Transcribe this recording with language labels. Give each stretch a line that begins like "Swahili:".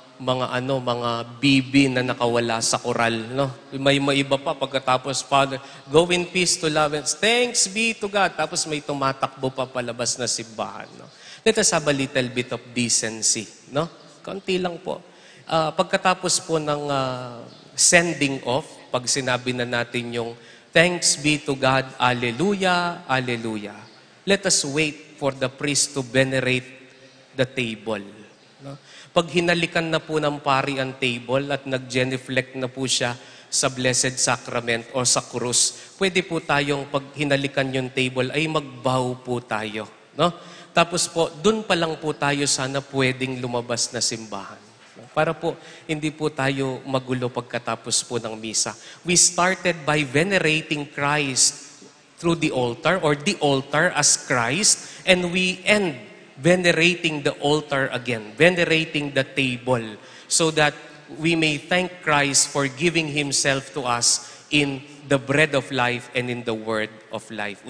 Filipino: mga bibi na nakawala sa koral, no? May maiba pa pagkatapos,
English: Father, go in peace to love and thanks be to God.
Filipino: Tapos may tumatakbo pa palabas na simbahan, no?
English: Let us have a little bit of decency,
Filipino: no? Konti lang po. Pagkatapos po ng sending off, pag sinabi na natin yung
English: thanks be to God,
Filipino: Alleluia, Alleluia.
English: Let us wait for the priest to venerate the table, no?
Filipino: Pag hinalikan na po ng pari ang table at nag-genuflect na po siya sa Blessed Sacrament o sa krus, pwede po tayong pag hinalikan yung table ay magbow po tayo, no? Tapos po, dun pa lang po tayo sana pwedeng lumabas na simbahan. Para po, hindi po tayo magulo pagkatapos po ng misa.
English: We started by venerating Christ through the altar or the altar as Christ, and we end venerating the altar again, venerating the table, so that we may thank Christ for giving Himself to us in the bread of life and in the word of life.